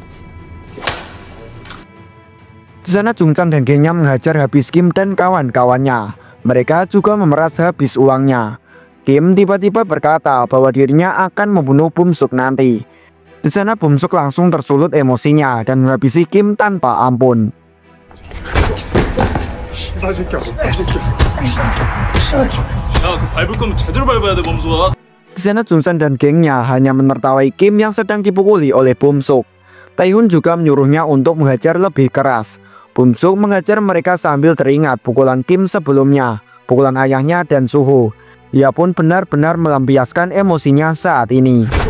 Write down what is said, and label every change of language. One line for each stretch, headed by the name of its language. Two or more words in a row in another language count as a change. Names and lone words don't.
Indonesian: Di sana Jung-chan dan gengnya menghajar habis Kim dan kawan-kawannya. Mereka juga memeras habis uangnya. Kim tiba-tiba berkata bahwa dirinya akan membunuh Bum-suk nanti. Di sana Bum-suk langsung tersulut emosinya dan menghabisi Kim tanpa ampun.
Korean: 야그 밟을 거면 제대로 밟아야 돼 범수아.
Indonesian: Di sana Jung-chan dan gengnya hanya menertawai Kim yang sedang dipukuli oleh Bum-suk. Tae-hun juga menyuruhnya untuk menghajar lebih keras. Bum-suk menghajar mereka sambil teringat pukulan Kim sebelumnya, pukulan ayahnya dan Suho. Ia pun benar-benar melampiaskan emosinya saat ini.